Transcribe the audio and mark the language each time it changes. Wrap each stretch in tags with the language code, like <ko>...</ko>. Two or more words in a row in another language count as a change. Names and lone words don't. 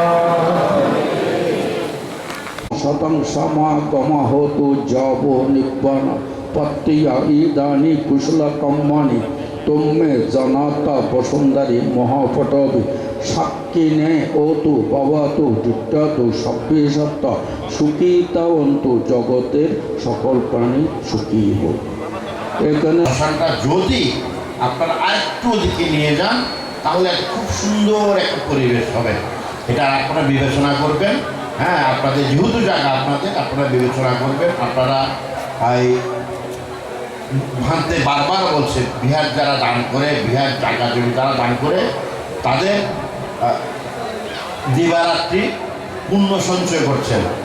<pi>Satang sama kama hotu jabo nibbana pattiya idani kusala kammani tumme janata basundari mahapatavi sakkine otu bhavatu juttatu sabbhisatta sukita ontu</pi> <bn>জগতের সকল প্রাণী সুখী হোক। এখানে ভাষাটা যদি আপনারা আরেকটু দিকে নিয়ে যান তাহলে খুব সুন্দর একটা পরিবেশ হবে। এটা আপনারা বিবেচনা করবেন। হ্যাঁ, আপনাদের যেহেতু জায়গা আপনারা বিবেচনা করবেন। আপনারা এই ভাঙতে বারবার বলছে, বিহার যারা দান করে, বিহার জায়গা জমি যারা দান করে, তাদের দিবারাত্রি পুণ্য সঞ্চয় করছেন।</bn>